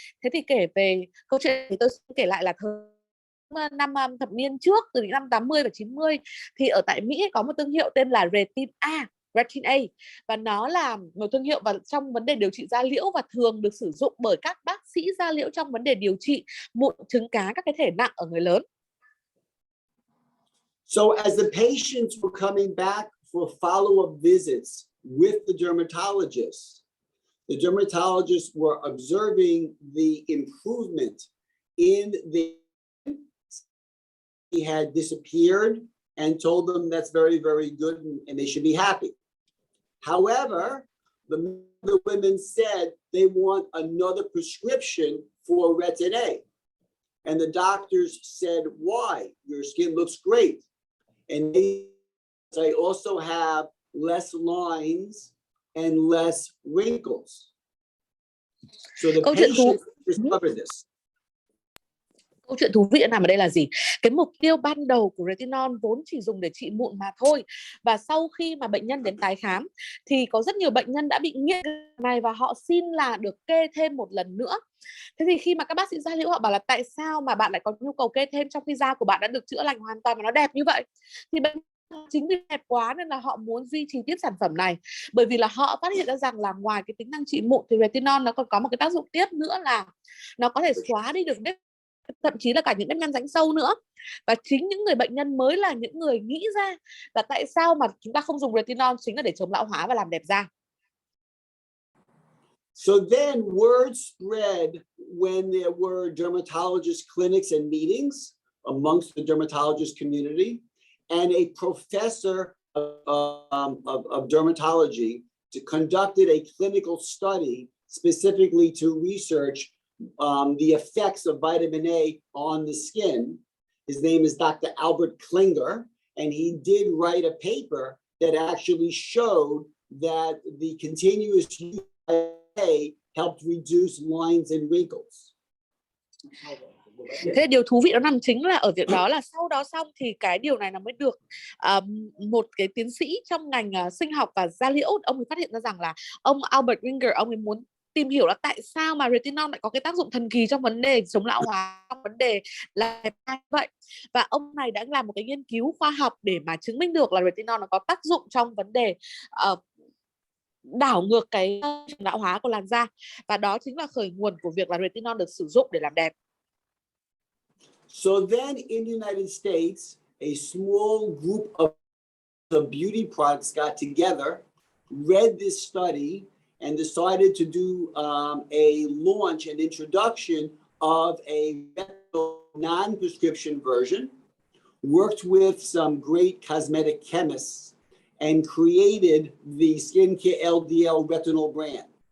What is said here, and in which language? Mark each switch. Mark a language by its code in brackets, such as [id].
[vi] Thế thì kể về câu chuyện thì tôi xin kể lại là năm thập niên trước, từ những năm 80 và 90 thì ở tại Mỹ có một thương hiệu tên là Retinol, và nó là một thương hiệu và trong vấn đề điều trị da liễu và thường được sử dụng bởi các bác sĩ da liễu trong vấn đề điều trị mụn trứng cá, các cái thể nặng ở người lớn. [en] So as the patients were coming back for follow-up visits with the dermatologists were observing the improvement in the he had disappeared and told them that's very, very good and they should be happy. However, the women said they want another prescription for Retin-A. And the doctors said, why? Your skin looks great. And they also have less lines and less wrinkles. So the patient discovered this. [vi] Câu chuyện thú vị nằm ở đây là gì? Cái mục tiêu ban đầu của Retinol vốn chỉ dùng để trị mụn mà thôi. Và sau khi mà bệnh nhân đến tái khám thì có rất nhiều bệnh nhân đã bị nghiện này và họ xin là được kê thêm một lần nữa. Thế thì khi mà các bác sĩ da liễu họ bảo là tại sao mà bạn lại có nhu cầu kê thêm trong khi da của bạn đã được chữa lành hoàn toàn và nó đẹp như vậy? Thì bệnh chính vì đẹp quá nên là họ muốn duy trì tiếp sản phẩm này, bởi vì là họ phát hiện ra rằng là ngoài cái tính năng trị mụn thì Retinol nó còn có một cái tác dụng tiếp nữa là nó có thể xóa đi được nếp, thậm chí là cả những nếp nhăn rãnh sâu nữa. Và chính những người bệnh nhân mới là những người nghĩ ra là tại sao mà chúng ta không dùng Retinol, chính là để chống lão hóa và làm đẹp da. [en] So then word spread when there were dermatologist clinics and meetings amongst the dermatologist community, and a professor of dermatology conducted a clinical study specifically to research the effects of vitamin A on the skin. His name is Dr. Albert Klinger, and he did write a paper that actually showed that the continuous use of vitamin A helped reduce lines and wrinkles. [vi] Thế điều thú vị nó nằm chính là ở việc đó là sau đó xong thì cái điều này nó mới được một cái tiến sĩ trong ngành sinh học và da liễu, ông ấy phát hiện ra rằng là ông Albert Klinger, ông ấy muốn tìm hiểu là tại sao mà Retinol lại có cái tác dụng thần kỳ trong vấn đề chống lão hóa, trong vấn đề là như vậy. Và ông này đã làm một cái nghiên cứu khoa học để mà chứng minh được là Retinol nó có tác dụng trong vấn đề đảo ngược cái lão hóa của làn da. Và đó chính là khởi nguồn của việc là Retinol được sử dụng để làm đẹp. [en] So then in the United States, a small group of beauty products got together, read this study, and decided to do a launch and introduction of a non-prescription version, worked with some great cosmetic chemists, and created the skincare LDL retinol brand.